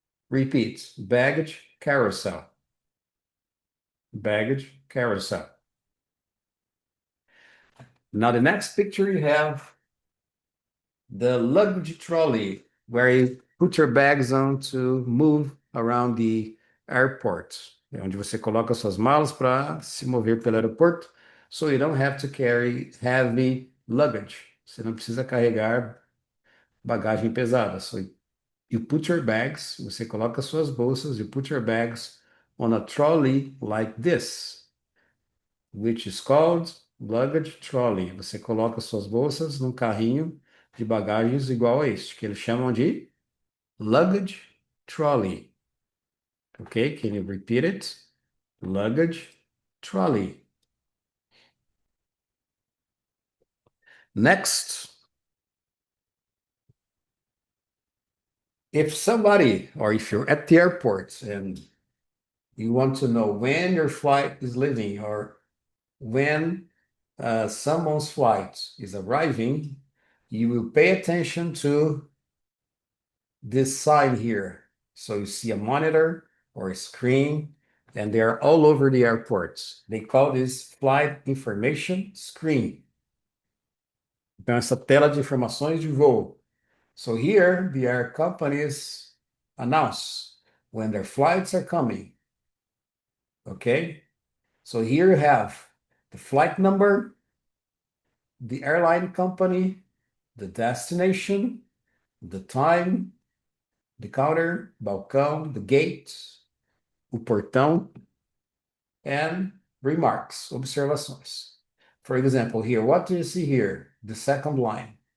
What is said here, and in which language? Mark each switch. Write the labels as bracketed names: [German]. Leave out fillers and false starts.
[English] Repeat, baggage carousel. Baggage carousel. Now the next picture you have the luggage trolley, where you put your bags on to move around the airport. [Portuguese] É onde você coloca suas malas para se mover pelo aeroporto. [English] So you don't have to carry heavy luggage. [Portuguese] Você não precisa carregar bagagem pesada. [English] So you put your bags, [Portuguese] você coloca suas bolsas, [English] you put your bags on a trolley like this, which is called luggage trolley. [Portuguese] Você coloca suas bolsas num carrinho de bagagens igual a este, que eles chamam de luggage trolley. [English] Okay, can you repeat it? Luggage trolley. Next, if somebody, or if you're at the airport and you want to know when your flight is leaving or when someone's flight is arriving, you will pay attention to this sign here. So you see a monitor or a screen, and they're all over the airports. They call this flight information screen. [Portuguese] Então, essa tela de informações de voo. [English] So here, the air companies announce when their flights are coming. Okay? So here you have the flight number, the airline company, the destination, the time, the counter, balcão, the gate, o portão, and remarks, observações. For example, here, what do you see here? The second line.